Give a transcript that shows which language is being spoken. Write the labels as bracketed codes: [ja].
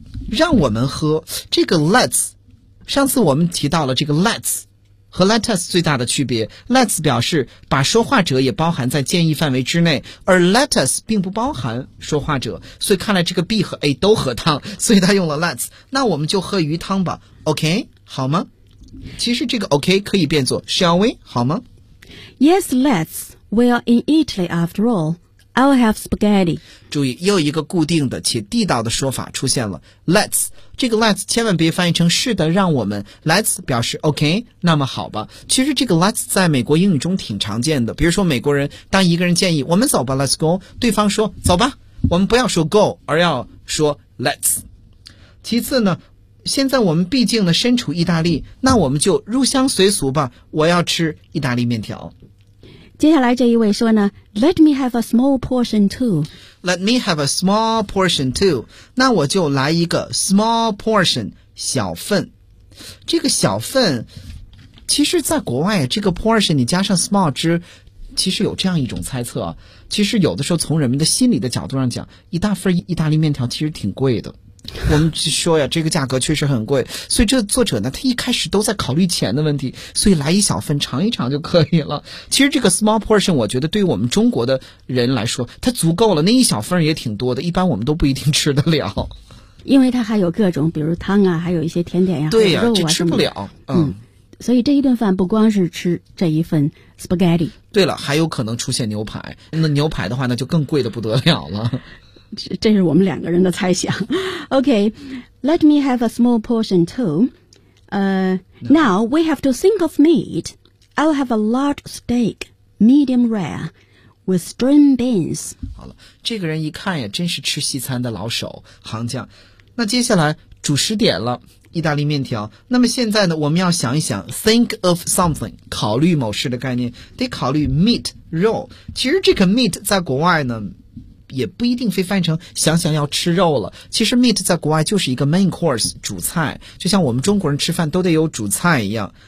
[zh] 让我们喝这个 let's， 上次我们提到了这个 let's 和 let us 最大的区别。 let's 表示把说话者也包含在建议范围之内，而 let us 并不包含说话者，所以看来这个 B 和 A 都喝汤，所以他用了 let's。那我们就喝鱼汤吧， OK 好吗？其实这个 OK 可以变作 [en] shall we [zh] 好吗？ [en] Yes, let'sWe are in Italy after all. I'll have spaghetti. [zh] 注意，又一个固定的且地道的说法出现了。Let's， 这个 let's 千万别翻译成是的，让我们。 Let's 表示 OK， 那么好吧。其实这个 let's 在美国英语中挺常见的。比如说美国人当一个人建议我们走吧 ， [en] Let's go， [zh] 对方说走吧，我们不要说 go， 而要说 let's。其次呢，现在我们毕竟呢身处意大利，那我们就入乡随俗吧。我要吃意大利面条。接下来这一位说呢 [en] Let me have a small portion too. Let me have a small portion too. [zh] 那我就来一个 small portion, 小份。这个小份其实在国外这个 portion 你加上 small 之其实有这样一种猜测，其实有的时候从人们的心理的角度上讲，一大份意大利面条其实挺贵的。我们说呀，这个价格确实很贵，所以这作者呢，他一开始都在考虑钱的问题，所以来一小份尝一尝就可以了。其实这个 small portion 我觉得对于我们中国的人来说它足够了，那一小份也挺多的，一般我们都不一定吃得了，因为它还有各种比如汤啊，还有一些甜点呀、对呀、肉啊，这吃不了。所以这一顿饭不光是吃这一份 spaghetti，对了，还有可能出现牛排，那牛排的话那就更贵的不得了了。这是我们两个人的猜想。 [en] OK, Let me have a small portion too. Now we have to think of meat. I'll have a large steak, medium rare, with string beans. [zh] 好了，这个人一看也真是吃西餐的老手行将。那接下来主食点了，意大利面条。那么现在呢，我们要想一想 [en] think of something, [zh] 考虑某事的概念，得考虑 meat, 肉。其实这个 meat 在国外呢也不一定非翻译成想想要吃肉了，其实 meat 在国外就是一个 main course, 主菜，就像我们中国人吃饭都得有主菜一样。